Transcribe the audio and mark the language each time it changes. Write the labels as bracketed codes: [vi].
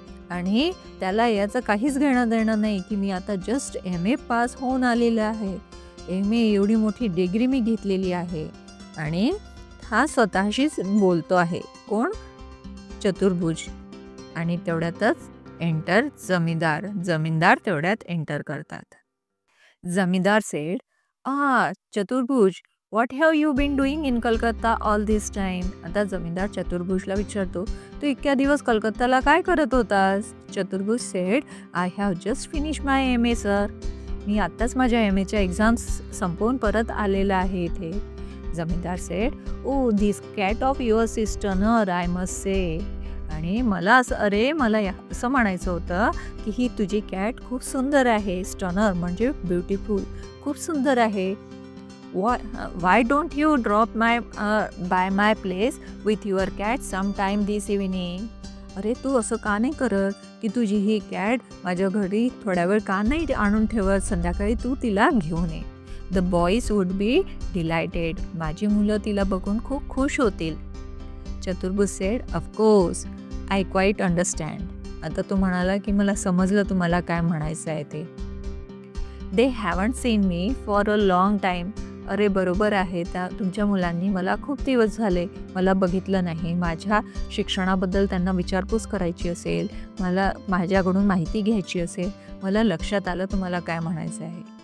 [mr] आणि त्याला याचं काहीच घेणं देणं नाही की मी आता जस्ट MA पास होऊन आलेलं आहे. MA एवढी मोठी डिग्री मी घेतलेली आहे. आणि हा स्वतःशीच बोलतो आहे. कोण? चतुर्भुज. आणि तेवढ्यातच एंटर जमीनदार. जमीनदार तेवढ्यात एंटर करतात. [en] जमीनदार said, Chaturbhuj, what have you been doing in Calcutta all this time. [mr] आता जमीनदार चतुर्भुजला विचारतो, तू इतक्या दिवस कलकत्ताला काय करत होतास? [en] Chaturbhuj said, I have just finish my MA sir. [mr] मी आत्ताच माझ्या MAच्या एक्झाम्स संपवून परत आलेला आहे इथे. [en] जमीनदार said, oh this cat of yours is turner I must say. [mr] आणि मला असं म्हणायचं होतं की ही तुझी कॅट खूप सुंदर आहे. स्टनर म्हणजे ब्युटिफुल, खूप सुंदर आहे. [en] Why don't you drop by my place with your cat some time this evening. [mr] अरे तू असं का नाही करत की तुझी ही कॅट माझ्या घरी थोड्या वेळ का नाही आणून ठेवत? संध्याकाळी तू तिला घेऊन ये. [en] The boys would be delighted. [mr] माझी मुलं तिला बघून खूप खुश होतील. [en] Chaturbhuj said, of course I quite understand. [mr] आता तो म्हणाला की मला समजलं तुम्हाला काय म्हणायचं आहे ते. [en] They haven't seen me for a long time. [mr] अरे बरोबर आहे, त्या तुमच्या मुलांनी मला खूप दिवस झाले मला बघितलं नाही. माझ्या शिक्षणाबद्दल त्यांना विचारपूस करायची असेल, मला माझ्याकडून माहिती घ्यायची असेल, मला लक्षात आलं तुम्हाला काय म्हणायचं आहे.